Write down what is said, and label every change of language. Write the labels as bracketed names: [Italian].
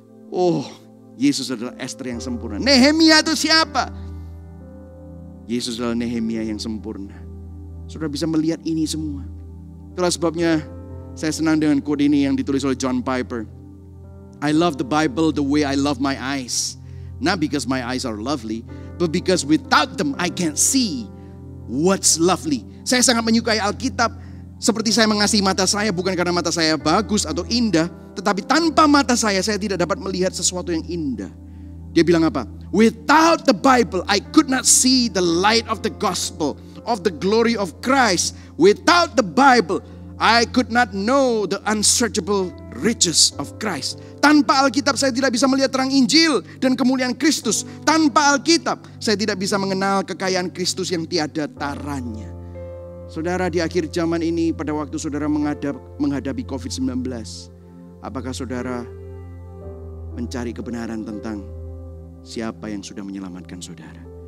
[Indonesian] Oh, Yesus adalah Esther yang sempurna. Nehemia itu siapa? Yesus adalah Nehemia yang sempurna. Saudara bisa melihat ini semua. Itulah sebabnya saya senang dengan quote ini yang ditulis oleh John Piper. [English] I love the Bible the way I love my eyes. Not because my eyes are lovely, but because without them I can't see what's lovely. [Indonesian] Saya sangat menyukai Alkitab seperti saya mengasihi mata saya, bukan karena mata saya bagus atau indah, tetapi tanpa mata saya tidak dapat melihat sesuatu yang indah. Dia bilang apa? [English] Without the Bible I could not see the light of the gospel, of the glory of Christ. Without the Bible I could not know the unsearchable riches of Christ. [Indonesian] Tanpa Alkitab saya tidak bisa melihat terang Injil dan kemuliaan Kristus. Tanpa Alkitab saya tidak bisa mengenal kekayaan Kristus yang tiada taranya. Saudara, di akhir zaman ini pada waktu saudara menghadapi COVID-19, apakah saudara mencari kebenaran tentang siapa yang sudah menyelamatkan saudara?